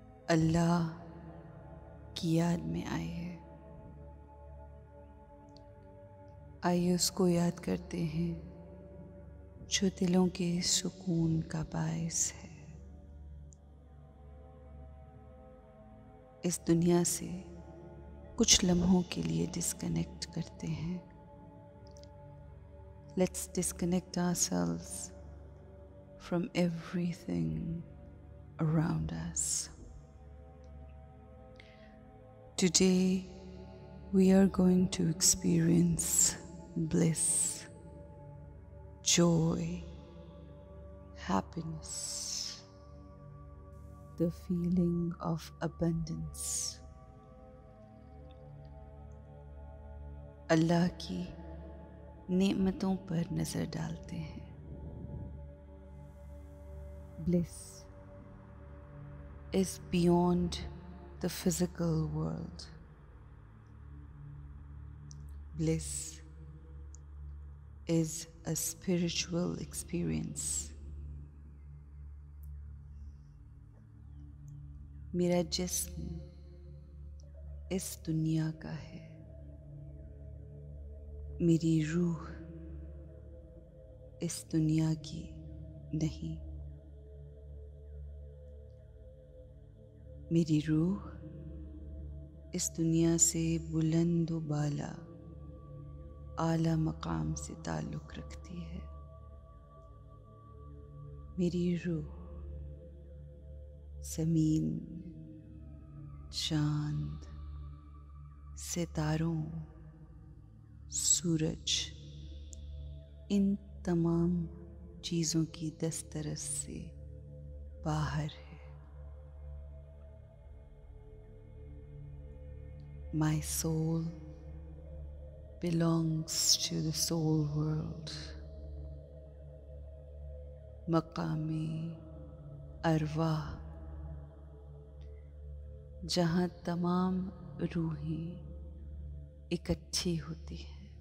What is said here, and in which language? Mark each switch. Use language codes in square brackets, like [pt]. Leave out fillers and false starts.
[hi] अल्लाह की याद में आइए उसको याद करते हैं जो दिलों के सुकून का बायस है। इस दुनिया से कुछ लम्हों के लिए डिस्कनेक्ट करते हैं। [en] Let's disconnect ourselves from everything around us. Today we are going to experience bliss, joy, happiness, the feeling of abundance. [hi] अल्लाह की नेमतों पर नजर डालते हैं। [en] Bliss is beyond the physical world. Bliss is a spiritual experience. [hi] मेरा जिस्म इस दुनिया का है, मेरी रूह इस दुनिया की नहीं। मेरी रूह इस दुनिया से बुलंद व बाला आला मकाम से ताल्लुक़ रखती है। मेरी रूह ज़मीन, चाँद, सितारों, सूरज, इन तमाम चीज़ों की दस्तरस से बाहर है। [en] My soul belongs to the soul world. [hi] मकामे अरवाह, जहाँ तमाम रूहें इकट्ठी होती हैं।